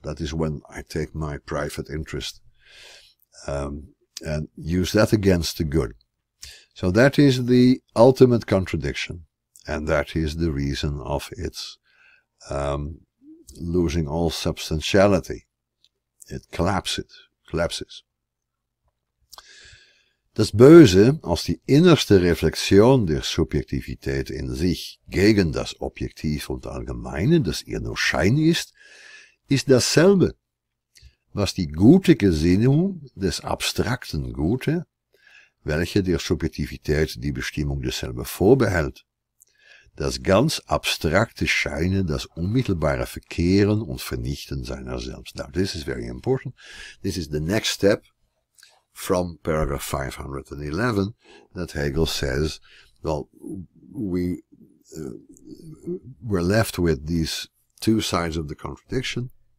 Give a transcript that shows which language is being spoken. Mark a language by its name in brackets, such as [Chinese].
[English] That is when I take my private interest and use that against the good. So that is the ultimate contradiction, and that is the reason of its losing all substantiality. It collapses. [German] Das Böse als die innerste Reflexion der Subjektivität in sich gegen das Objektiv und Allgemeine, das ihr nur Schein ist dasselbe, was die gute Gesinnung des abstrakten Gute, welche der Subjektivität die Bestimmung desselbe vorbehält. Das ganz abstrakte Scheinen, das unmittelbare Verkehren und Vernichten seiner selbst. [English] Now, this is very important. This is the next step from paragraph 511, that Hegel says, well, we're left with these two sides of the contradiction.